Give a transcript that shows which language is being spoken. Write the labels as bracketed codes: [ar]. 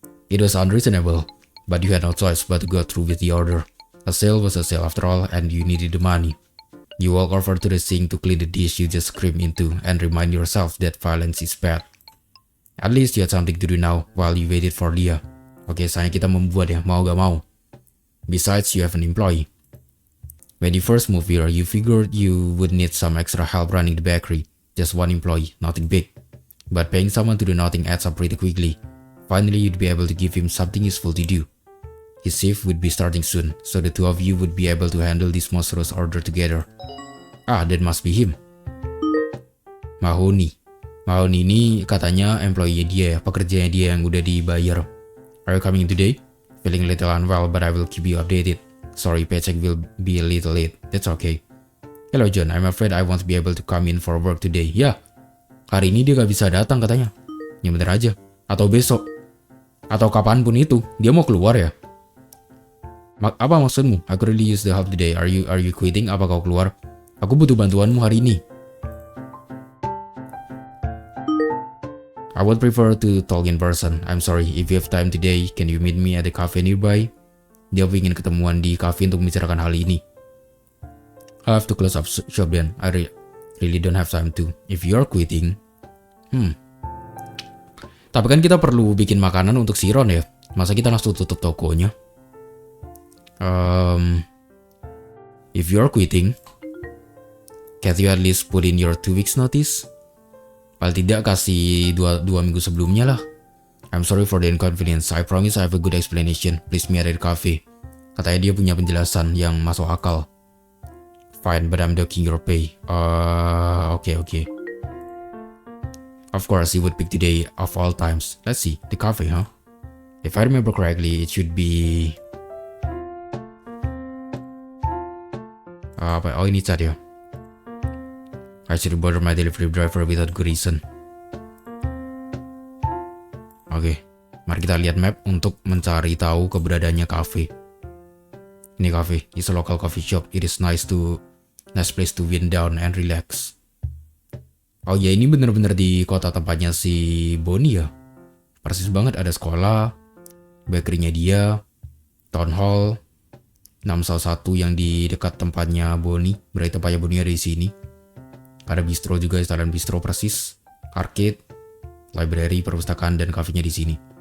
[en] It was unreasonable, but you had no choice but to go through with the order. A sale was a sale after all, and you needed the money. You walk over to the sink to clean the dish you just screamed into and remind yourself that violence is bad. At least you had something to do now while you waited for Leah. [id] Oke, sayangnya kita membuat ya, mau gak mau. [en] Besides, you have an employee. When you first moved here, you figured you would need some extra help running the bakery. Just 1 employee, nothing big. But paying someone to do nothing adds up pretty quickly. Finally, you'd be able to give him something useful to do. His shift would be starting soon, so the 2 of you would be able to handle this monstrous order together. Ah, that must be him. [id] Mahoney ini katanya employee dia ya, pekerjanya dia yang udah dibayar. [en] Are you coming today? Feeling a little unwell, but I will keep you updated. Sorry, paycheck will be a little late. That's okay. Hello John, I'm afraid I won't be able to come in for work today. [id] Ya, hari ini dia gak bisa datang katanya. Ya bener aja. Atau besok. Atau kapanpun itu. Dia mau keluar ya. Apa maksudmu? [en] I could really use the help today. Are you quitting? [id] Apa kau keluar? Aku butuh bantuanmu hari ini. [en] I would prefer to talk in person. I'm sorry, if you have time today, can you meet me at the cafe nearby? [id] Dia ingin ketemuan di cafe untuk membicarakan hal ini. [en] I have to close up shop then. I really don't have time to. If you're quitting, [id] Tapi kan kita perlu bikin makanan untuk si Ron ya. Masa kita langsung tutup tokonya? [en] If you're quitting, can't you at least put in your 2 weeks notice? [id] Paling tidak kasih 2 minggu sebelumnya lah. [en] I'm sorry for the inconvenience. I promise I have a good explanation. Please meet at the cafe. [id] Katanya dia punya penjelasan yang masuk akal. [en] Fine, but I'm docking your pay. Okay. Of course, he would pick today of all times. Let's see, the cafe, huh? If I remember correctly, it should be... [id] Oh, ini chat ya. [en] I should bother my delivery driver without good reason. [id] Oke, mari kita lihat map untuk mencari tahu keberadaannya cafe. Ini [en] cafe, it's a local coffee shop. It is nice place to wind down and relax. [id] Oh ya, ini bener-bener di kota tempatnya si Bonnie ya. Persis banget, ada sekolah, bakerynya dia, town hall, 611 yang di dekat tempatnya Bonnie. Berarti tempatnya Bonnie ada di sini. Ada bistro juga, sekalian bistro persis. Arcade, library, perpustakaan, dan kafenya di sini.